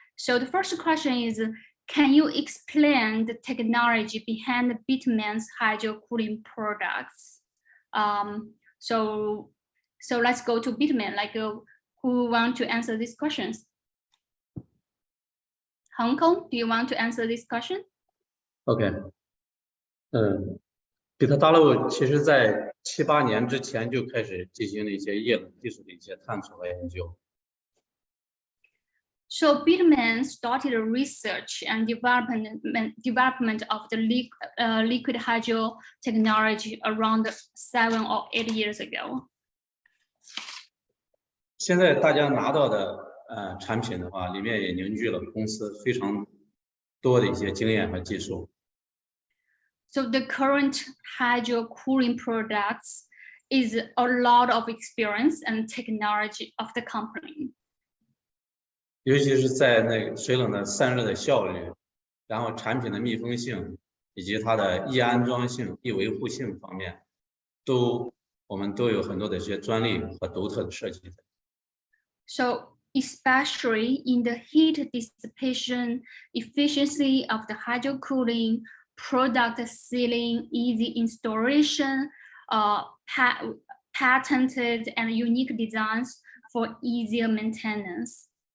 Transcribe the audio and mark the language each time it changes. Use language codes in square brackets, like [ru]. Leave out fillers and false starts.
[en] So the first question is, can you explain the technology behind the Bitmain's hydro cooling products? So let's go to Bitmain. Like, who want to answer these questions? Hong Kong, do you want to answer this question? [zh] OK，比特大陆其实在 7、8年之前就开始进行了一些液冷技术的一些探索和研究。 [en] So Bitmain started research and development of the liquid hydro technology around 7 or 8 years ago. [zh] 现在大家拿到的产品的话，里面也凝聚了公司非常多的一些经验和技术。 [en] So the current hydro cooling products is a lot of experience and technology of the company. [zh] 尤其是在那个水冷的散热的效率，然后产品的密封性以及它的易安装性、易维护性方面，我们都有很多的一些专利和独特的设计。 [en] So especially in the heat dissipation efficiency of the hydro cooling, product sealing, easy installation, patented and unique designs for easier maintenance.